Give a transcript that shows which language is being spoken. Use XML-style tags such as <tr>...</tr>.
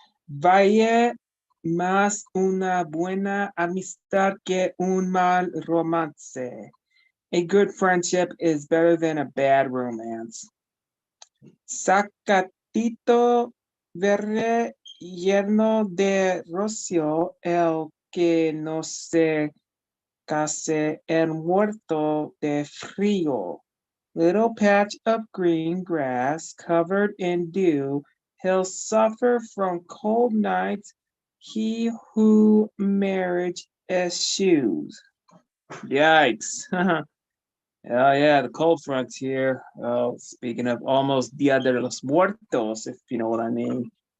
<es>Vaya más una buena amistad que un mal romance.</es> <en>A good friendship is better than a bad romance.</en> <es>Zacatito verde lleno de rocío, el que no se case el muerto de frío.</es> <en>Little patch of green grass covered in dew, he'll suffer from cold nights, he who marriage eschews. Yikes. Oh yeah, the cold front's here. Oh, speaking of almost Dia de los Muertos, if you know what I mean.</en>